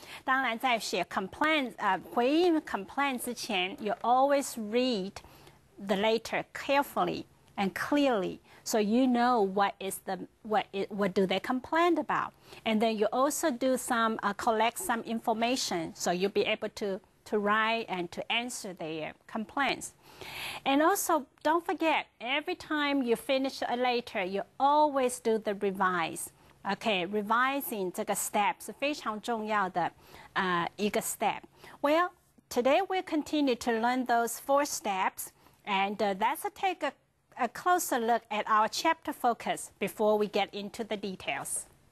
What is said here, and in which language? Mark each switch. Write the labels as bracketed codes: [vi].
[zh] 当然，在写 [en] complaint [zh] 回应 [en] complaint [zh] 之前 [en] you always read the letter carefully and clearly, so you know what do they complain about, and then you also do some collect some information, so you'll be able to write and to answer their complaints. And also, don't forget, every time you finish a letter, you always do the revise. Okay, revising [zh] 这个 step 是非常重要的一个 step. [en] Well, today we'll continue to learn those 4 steps, and let's take a closer look at our chapter focus before we get into the details.